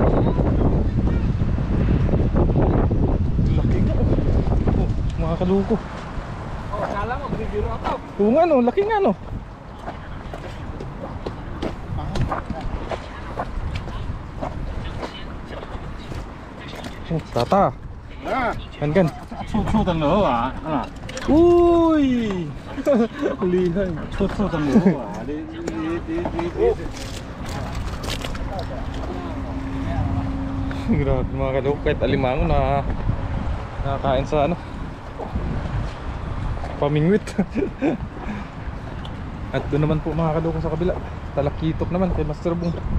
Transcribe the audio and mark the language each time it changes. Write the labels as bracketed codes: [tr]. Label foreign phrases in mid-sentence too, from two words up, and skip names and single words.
[tl] Laki nga oh. Mga kaloko. Kala mo, bibiro ako. Oo nga no, laki nga no. Oh, tata. Kan. [ko] 초초당 넣어 와. [tl] Uy! Lihay. [ko] 초초당 넣어 와. [tl] Grabe mga kaloko, kahit alimango na nakakain sa ano, pamingwit. At doon naman po mga kaloko sa kabila, talakitok naman kay Master Bong.